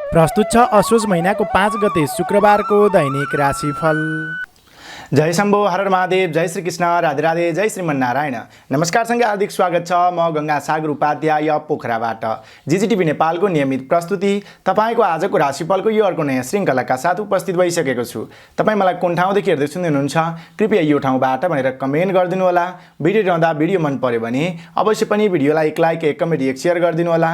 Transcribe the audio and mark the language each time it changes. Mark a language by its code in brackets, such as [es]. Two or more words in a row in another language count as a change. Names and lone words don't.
[ne] प्रस्तुत छ असोज महिनाको 5 गते शुक्रबारको दैनिक राशिफल। जय शम्भो, हर महादेव, जय श्री कृष्ण, राधे राधे, जय श्रीमन्नारायण। नमस्कारसँगै हार्दिक स्वागत छ। म गंगा सागर उपाध्याय पोखराबाट जिजिटिभी नेपालको नियमित प्रस्तुति तपाईको आजको राशिफलको यो अर्को नयाँ श्रृङ्खलाका साथ उपस्थित भइसकेको छु। तपाई मलाई कुन ठाउँदेखि हेर्दै सुन्दै हुनुहुन्छ कृपया यो ठाउँबाट भनेर कमेन्ट गरिदिनु होला। भिडियो रहँदा भिडियो मन पर्यो भने अवश्य पनि भिडियोलाई एक लाइक, एक कमेन्ट, एक शेयर गरिदिनु होला।